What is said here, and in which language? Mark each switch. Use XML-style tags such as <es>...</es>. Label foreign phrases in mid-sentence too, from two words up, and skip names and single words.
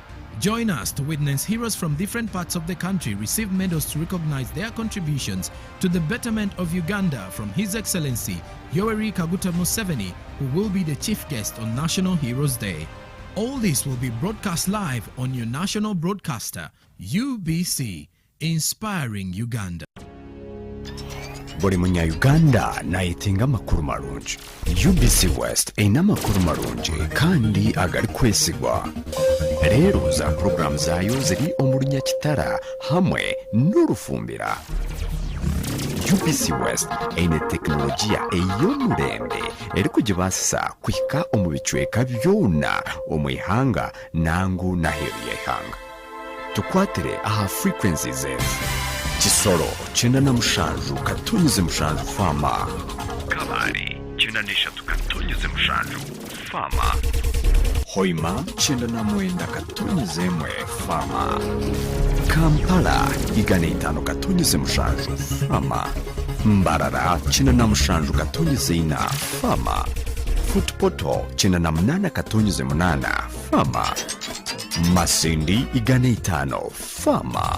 <en>Join us to witness heroes from different parts of the country receive medals to recognize their contributions to the betterment of Uganda from His Excellency Yoweri Kaguta Museveni, who will be the chief guest on National Heroes Day. All this will be broadcast live on your national broadcaster, UBC, inspiring Uganda.</en> <nyn>Buli munya-Uganda nayetenga amakuru marungi. UBC West erina amakuru marungi kandi agali kwesigwa. Leero za program zaayo ziri omu Lunyakitara hamwe n'Olufumbira. UBC West erina tekinologiya ey'omulembe eri kugibaasisa kuhika omu bicweka byona omu ihanga nangu n'aheeru y'eihanga. Tukwatire aha frequencies ezi: Kisoro 97.7 Fama, Kabale 93.7 Fama, Hoima 99.1 Fama, Kampala 5.7 Fama, Mbarara 97.4 Fama, Futpoto 98.8 Fama, Masindi 5 Fama.</nyn>